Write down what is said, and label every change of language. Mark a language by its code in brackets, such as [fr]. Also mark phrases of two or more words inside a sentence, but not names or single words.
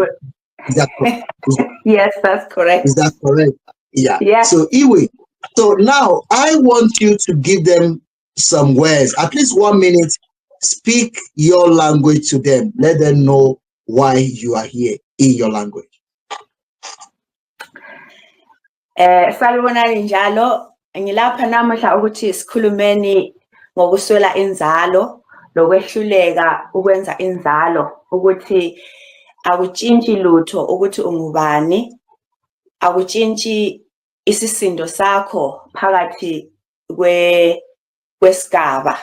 [en] Is that correct? Yes, that's correct. Is that correct? Yeah. Yes. So Iwe. So now I want you to give them some words, at least 1 minute. Speak your language to them. Let them know why you are here in your language. [nd] Salibonani njalo, ngilapha namuhla ukuthi sikhulumeni ngokuswela inzalo, lokwehluleka ukwenza inzalo, ukuthi akutshintshi lutho ukuthi ungubani, akutshintshi isisindo sakho phakathi kwesigaba.